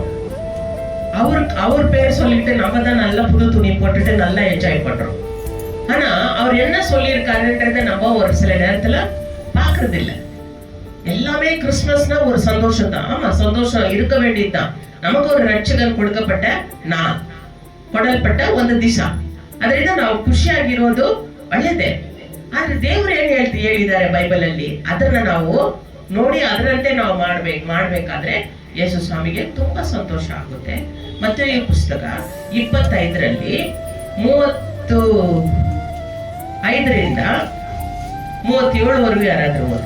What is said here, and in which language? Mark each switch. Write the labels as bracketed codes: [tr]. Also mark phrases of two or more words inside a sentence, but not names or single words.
[ta] அவர் பேர் சொல்லிட்டு நம்ம தான் நல்லா புது துணி போட்டுட்டு நல்லா என்ஜாய் பண்றோம். ஆனா அவர் என்ன சொல்லியிருக்காருன்றத நம்ம ஒரு சில நேரத்துல பாக்குறது இல்ல. எல்லாமே கிறிஸ்துமஸ்னா ஒரு சந்தோஷம் தான். ஆமா, சந்தோஷம் இருக்க வேண்டியதுதான். நமக்கு ஒரு ರಕ್ಷಕನ್ கொடுக்கப்பட்ட ನಾள், [kn] ಕೊಡಲ್ಪಟ್ಟ ಒಂದು ದಿವಸ. ಅದರಿಂದ ನಾವು ಖುಷಿಯಾಗಿರೋದು ಒಳ್ಳೆಯದೇ. ಆದ್ರೆ ದೇವರು ಏನ್ ಹೇಳಿದ್ದಾರೆ ಬೈಬಲ್ ಅಲ್ಲಿ, ಅದನ್ನ ನಾವು ನೋಡಿ ಅದರಂತೆ ನಾವು ಮಾಡ್ಬೇಕಾದ್ರೆ ಯೇಸು ಸ್ವಾಮಿಗೆ ತುಂಬಾ ಸಂತೋಷ ಆಗುತ್ತೆ. ಮತ್ತೆ ಈ ಪುಸ್ತಕ 25ರಲ್ಲಿ 35ರಿಂದ 37ವರೆಗೂ ಯಾರಾದ್ರೂ ಓದಿ.